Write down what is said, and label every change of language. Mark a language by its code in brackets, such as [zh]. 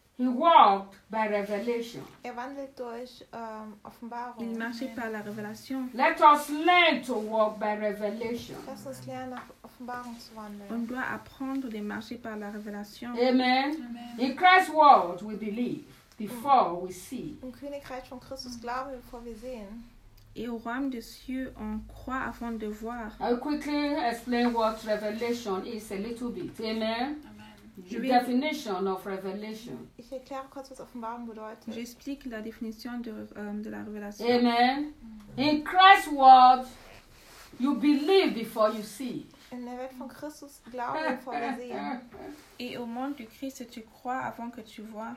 [en] He walked by revelation. [de] Er wandelt durch Offenbarung. [fr] Il marchait par la révélation. [en] Let us learn to walk by revelation. [de] Lass uns lernen, Offenbarung zu wandeln. [fr] On doit apprendre de marcher par la révélation. [en] Amen. Amen. In Christ's world, we believe before we see. [de] Im Königreich von Christus glauben wir, bevor wir sehen. [fr] Et au royaume des cieux, on croit avant de voir. [en] I quickly explain what revelation is a little bit. Amen. Amen. The definition of revelation. [de] Ich erkläre kurz, was Offenbarung bedeutet. [fr] J'explique la définition de la révélation. [en] Amen. In Christ's world, you believe before you see. [de] In der Welt von Christus glauben bevor wir sehen. [fr] Et au monde du Christ, tu crois avant que tu vois.